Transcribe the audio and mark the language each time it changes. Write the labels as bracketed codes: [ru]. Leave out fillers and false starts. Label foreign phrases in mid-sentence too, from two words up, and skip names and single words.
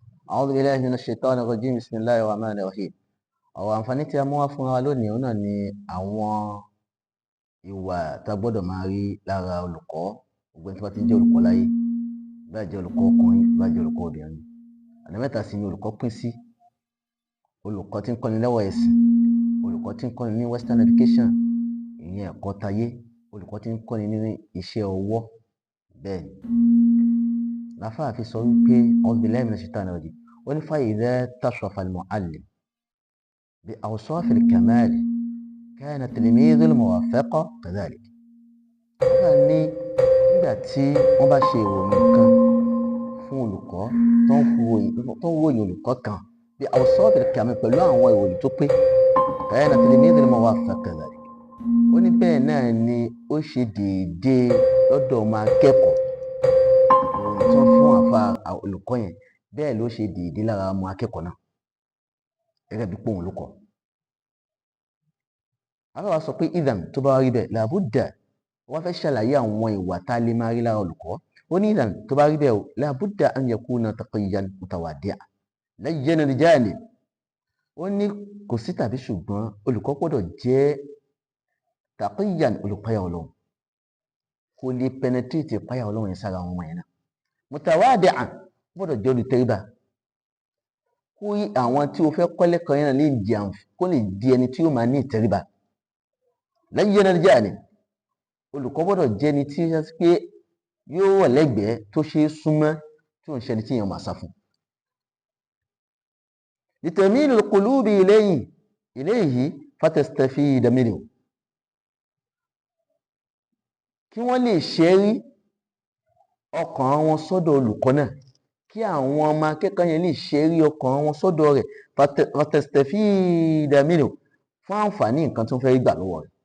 [ar] أعوذ بالله من الشيطان الرجيم. بسم الله الرحمن الرحيم. [yo] Ọ̀rọ̀ àǹfààní tí a mú wá fúnra wa lónìí òun náà ni àwọn ìwà tá a gbọ́dọ̀ máa rí lára olùkọ́, gbogbo ẹni tí wọ́n ti ń jẹ́ olùkọ́ láyé, bá jẹ́ olùkọ́ ọkùnrin, bá jẹ́ olùkọ́ obìnrin. Ọ̀nà mẹ́ta sì ni olùkọ́ pín sí. Olùkọ́ tí ń kọ́ni lẹ́wọ̀ ẹ̀sìn, olùkọ́ tí ń kọ́ni ní [en] western education, [yo] ìyẹn ẹ̀kọ́ tayé, olùkọ́ tí ń kọ́ni ní iṣẹ́ ọwọ́. Bẹ́ẹ̀ ni láfáà fi sọ wípé [ar] أعوذ بالله من الشيطان الرجيم, [yo] wọ́n ní [ar] فإذا اتصف المعلم بأوصاف الكمال كان التلميذ الموافق كذلك. [yo] Wọ́n ní nígbà tí wọ́n bá ṣe ìròyìn kan fún olùkọ́ tó ń ròyìn olùkọ́ kan [ar] بأوصاف الكمال [yo] pẹ̀lú àwọn ìròyìn tó pé [ar] كان التلميذ الموافق كذلك. [yo] Ó ní bẹ́ẹ̀ náà ni ó ṣe déédéé lọ́dọ̀ ọmọ akẹ́kọ̀ọ́ tó fún àfa olùkọ́ yẹn, bẹ́ẹ̀ ló ṣe déédéé lára ọmọ akẹ́kọ̀ọ́ náà gẹ́gẹ́ bí pòun ló kọ́. Àwa sọ pé idhan tó bá rí bẹ́ẹ̀ làbúdà, wọ́n fẹ́ ṣàlàyé àwọn ìwà tá a lè máa rí lára olùkọ́. Ó ní idhan tó bá rí bẹ́ẹ̀ o làbúdà [ar] أن يكون تقيا متواضعا لين الجانب. [yo] Ó ní kò sí tàbí ṣùgbọ́n olùkọ́ gbọ́dọ̀ jẹ́ taqiyyan, olùpáyà Ọlọ́run, kò lè penetrate ìpáyà Ọlọ́run yẹn sára àwọn ọmọ yẹn náà. Mutawadi'an, gbọ́dọ̀ jẹ́ olùtẹríba, kó àwọn tí o fẹ́ kọ́ lẹ́kọ̀ọ́ yẹn náà lè di kó lè di ẹni tí yóò máa ní ìtẹríba. [ar] لين الجانب, [yo] olùkọ́ gbọ́dọ̀ jẹ́ ẹni tí ó ṣe pé yóò wà lẹ́gbẹ̀ẹ́ tó ṣe é súnmọ́, tí ò ń ṣe ẹni tí èèyàn máa sá fún. [ar] لتميل القلوب إليه فتستفيد منه, [yo] kí wọ́n lè ṣẹ́rí ọkàn wọn sọ́dọ̀ olùkọ́ náà, kí àwọn ọmọ akẹ́kọ̀ọ́ yẹn lè ṣẹ́rí ọkàn wọn sọ́dọ̀ rẹ̀ [ar] فتستفيد منه, [yo] fún àǹfààní nǹkan tó ń fẹ́ gbà lọ́wọ́ rẹ̀.